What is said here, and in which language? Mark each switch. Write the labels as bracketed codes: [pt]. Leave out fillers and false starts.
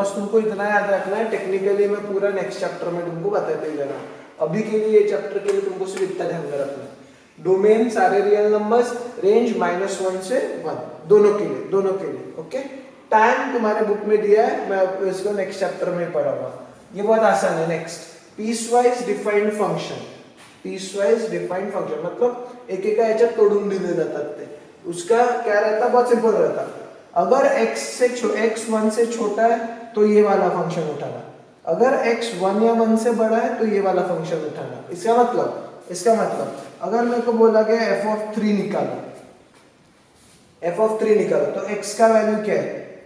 [hi] बस तुमको इतना याद रखना है। टेक्निकली मैं पूरा नेक्स्ट चैप्टर में तुमको बताते ही जाना, अभी के लिए ये चैप्टर के लिए तुमको सिर्फ इतना ध्यान में रखना है। डोमेन सारे रियल नंबर्स, रेंज -1 से 1, दोनों के लिए। ओके, टाइम तुम्हारे बुक में दिया है, मैं इसको नेक्स्ट चैप्टर में पढ़ाऊंगा। ये बहुत आसान है। Next, piecewise defined function. [mr] Piecewise defined function मतलब एकेका याच्यात तोडून दिले जातात ते। [hi] उसका क्या रहता? बहुत सिंपल रहता। अगर x 1 से छोटा है तो ये वाला फंक्शन उठाना, अगर x 1 या 1 से बड़ा है तो ये वाला फंक्शन उठाना। इसका मतलब अगर मेरे को बोला गया f(3) निकालो, f(3) निकालो, तो x का वैल्यू क्या है?